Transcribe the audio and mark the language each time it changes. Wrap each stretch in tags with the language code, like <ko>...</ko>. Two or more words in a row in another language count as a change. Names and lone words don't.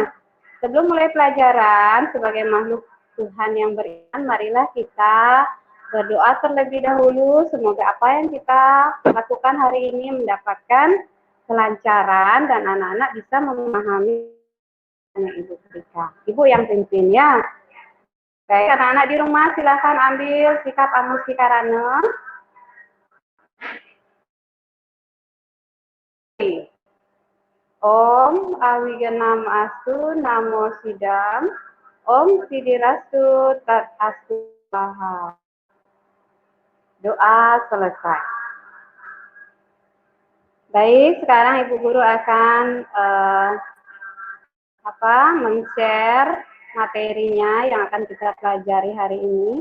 <id>Sebelum mulai pelajaran, sebagai makhluk Tuhan yang beriman, marilah kita berdoa terlebih dahulu. Semoga apa yang kita lakukan hari ini mendapatkan kelancaran dan anak-anak bisa memahami yang Ibu berikan. Ibu yang pimpin ya. Baik, anak-anak di rumah silakan ambil sikap amusikarana.</id> <sa>Om Awiganam Astu Namo Sidam Om Sidirastu Tat Astu Baha.</sa> <id>Doa selesai. Baik, sekarang Ibu Guru akan men-share materinya yang akan kita pelajari hari ini.</id>